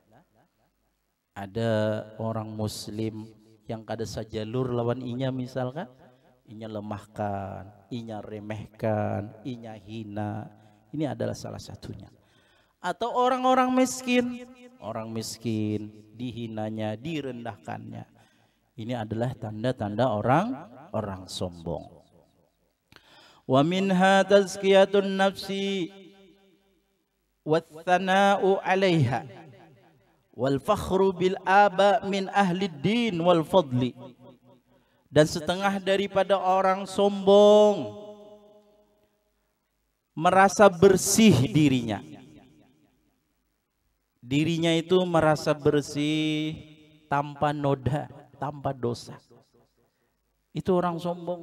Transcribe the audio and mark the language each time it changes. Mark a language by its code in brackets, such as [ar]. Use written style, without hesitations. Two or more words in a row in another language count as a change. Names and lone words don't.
[bjn] Ada orang muslim yang kada sajalur lawan inya, misalkan inya lemahkan, inya remehkan, inya hina. [id] Ini adalah salah satunya. Atau orang-orang miskin, orang miskin dihinanya, direndahkannya. Ini adalah tanda-tanda orang sombong. [ar] ومنها تزكية النفس والثناء عليها والفخر بالآباء من أهل الدين والفضل. [id] Dan setengah daripada orang sombong merasa bersih dirinya. Dirinya itu merasa bersih tanpa noda, tanpa dosa. Itu orang sombong.